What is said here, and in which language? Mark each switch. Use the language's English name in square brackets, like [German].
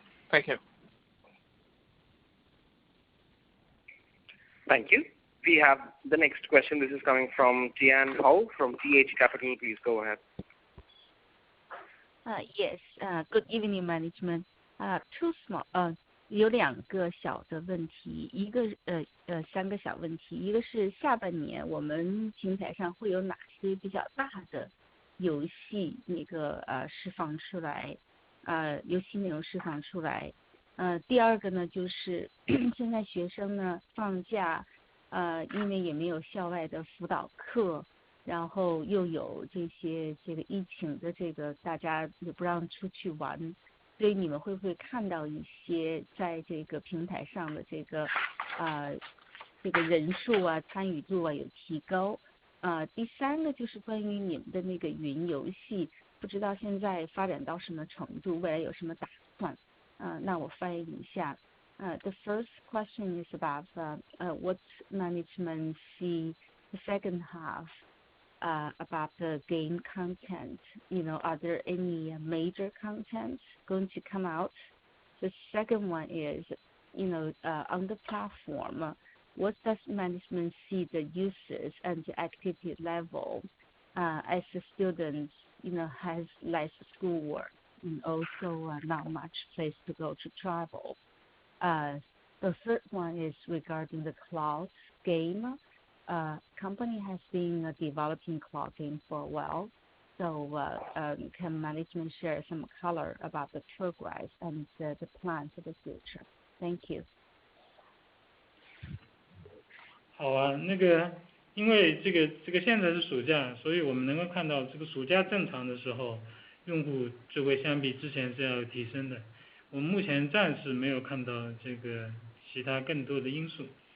[English] Thank you. Thank you. We have the next question. This is coming from Tian Hou from TH Capital. Please go ahead. Yes. Good evening, management. Two small [Chinese] 有两个小的问题，三个小问题。一个是下半年我们平台上会有哪些比较大的游戏释放出来，游戏内容释放出来。第二个呢，就是现在学生呢放假，因为也没有校外的辅导课，然后又有这个疫情的大家也不让出去玩，所以你们会不会看到一些在这个平台上的这个人数啊、参与度啊有提高？第三个就是关于你们的那个云游戏，不知道现在发展到什么程度，未来有什么打算？那我翻译一下。 [English] The first question is about what management see the second half about the game content. Are there any major content going to come out? The second one is, on the platform, what does management see the uses and the activity level as the students, has less schoolwork and also not much place to go to travel? The third one is regarding the cloud game. Company has been developing cloud game for a while, so can management share some color about the progress and the plan for the future? Thank you. [Chinese] 好啊，因为这个现在是暑假，所以我们能够看到这个暑假正常的时候，用户就会相比之前是要有提升的。我们目前暂时没有看到这个其他更多的因素。